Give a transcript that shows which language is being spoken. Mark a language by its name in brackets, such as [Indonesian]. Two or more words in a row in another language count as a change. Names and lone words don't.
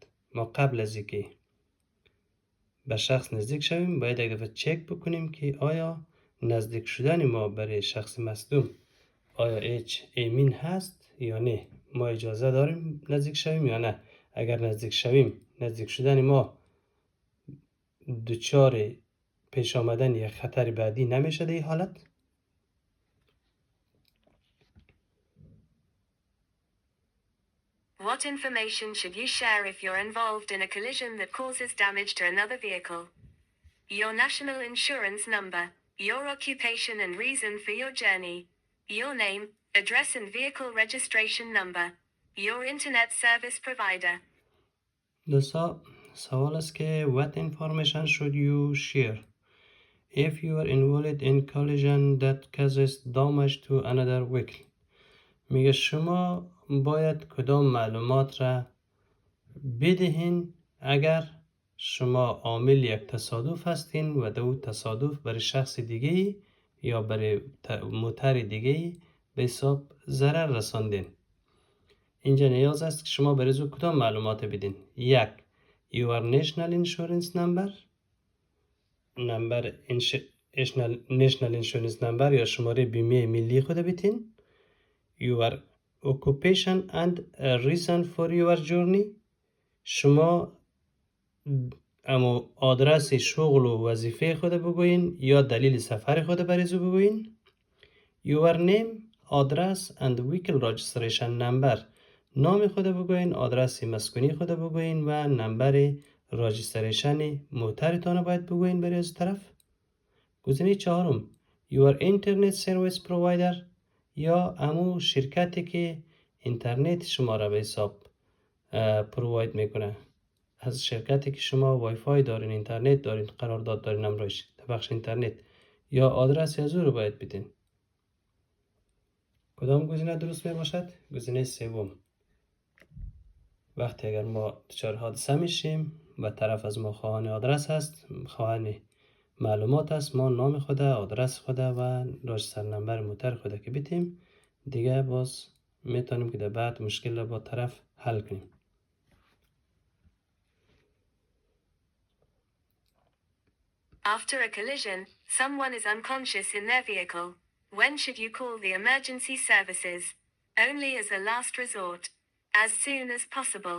[Persian] ما قبل از اینکه به شخص نزدیک شویم باید یک دفعه چک بکنیم که آیا نزدیک شدن ما برای شخص مصدوم آیا هیچ امین هست یا نه، ما اجازه داریم نزدیک شویم یا نه. اگر نزدیک شویم، نزدیک شدن ما دچار پیش آمدن یک خطر بعدی نمیشه در این حالت. [English] What information should you share if you're involved in a collision that causes damage to another vehicle? Your national insurance number, your occupation and reason for your journey, your name, address and vehicle registration number, your internet service provider. [Persian] دوستا سوال است که [English] what information should you share if you are involved in collision that causes damage to another vehicle. [Persian] میگه شما باید کدام معلومات را بدهین اگر شما عامل یک تصادف هستین و دو تصادف برای شخص دیگه یا برای موتر دیگه به حساب ضرر رساندین. اینجا نیاز است که شما برای کدام معلومات بدین. یک [English] your national insurance number، national insurance number [Persian] یا شماره بیمه ملی خود بدین. [English] your occupation and a reason for your journey. [Persian] شما اما آدرس شغل و وظیفه خود بگوین یا دلیل سفر خود بریزو بگوین. [English] Your name, address and vehicle registration number. [Persian] نام خود بگوین، آدرس مسکونی خود بگوین و [English] number registration [Persian] موترتان باید بگوین برای از طرف. گزینه چهارم [English] Your internet service provider [Persian] یا امو شرکتی که اینترنت شما را به حساب پروواید میکنه. از شرکتی که شما وای فای دارین، اینترنت دارین، قرارداد دارین امرایش بخش اینترنت یا آدرس از او رو باید بدین. کدام گزینه درست می باشد؟ گزینه سوم. وقتی اگر ما دچار حادثه میشیم و طرف از ما خواهان آدرس هست، خواهان معلومات است، ما نام خود، آدرس خود و [English] register number [Persian] موتر خود که بدیم، دیگه باز میتونیم که در بعد مشکل را با طرف حل کنیم. [English] After a collision, someone is unconscious in their vehicle. When should you call the emergency services? Only as a last resort. As soon as possible.